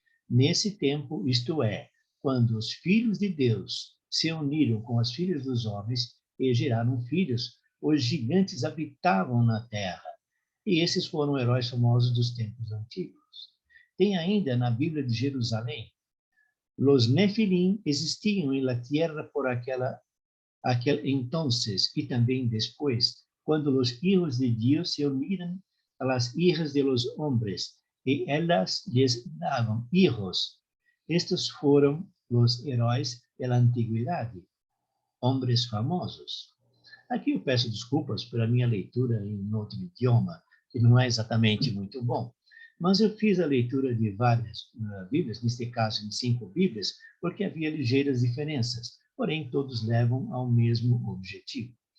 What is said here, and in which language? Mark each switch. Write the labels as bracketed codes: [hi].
[pt] Nesse tempo, isto é, quando os filhos de Deus se uniram com as filhas dos homens e geraram filhos, os gigantes habitavam na terra. E esses foram heróis famosos dos tempos antigos. Tem ainda na Bíblia de Jerusalém, [es] Los Nefilim existiam em la tierra por aquel entonces y también después, cuando los hijos de Dios se unieron a las hijas de los hombres y ellas les daban hijos. Estos fueron los heróis de la antiguidad, hombres famosos. [pt] Aqui eu peço desculpas pela minha leitura em outro idioma, que não é exatamente muito bom. Mas eu fiz a leitura de várias Bíblias, neste caso em 5 Bíblias, porque havia ligeiras diferenças, porém todos levam ao mesmo objetivo.